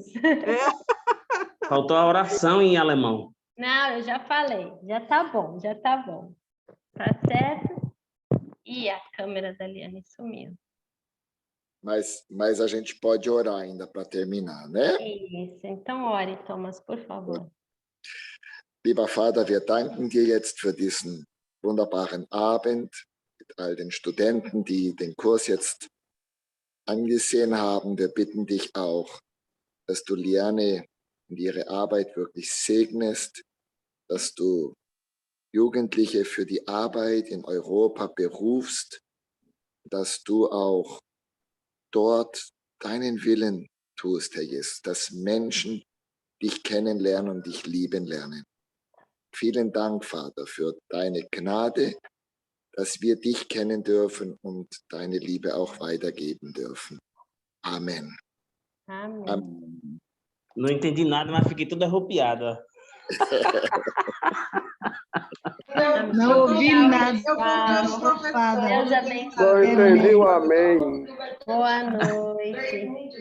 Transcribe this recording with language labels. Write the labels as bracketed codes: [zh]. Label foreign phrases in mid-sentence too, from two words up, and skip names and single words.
[pt] Faltou a oração em alemão. Não, eu já falei. Já tá bom, já tá bom. Tá certo? E a câmera da Liane sumiu. Mas a gente pode orar ainda para terminar, né? Isso. Então, ore, Thomas, por favor. [de] Lieber Vater, wir danken dir jetzt für diesen wunderbaren Abend mit all den Studenten, die den Kurs jetzt angesehen haben. Wir bitten dich auch, dass du Liane und ihre Arbeit wirklich segnest, dass du Jugendliche für die Arbeit in Europa berufst, dass du auch dort deinen Willen tust, Herr Jesus, dass Menschen dich kennenlernen und dich lieben lernen. Vielen Dank, Vater, für deine Gnade, dass wir dich kennen dürfen und deine Liebe auch weitergeben dürfen. Amen. [pt] Amém. [de] Amen. [pt] Não entendi nada, mas fiquei toda arrepiada. Não ouvi nada. Deus abençoe. Não entendi o amém. Boa noite.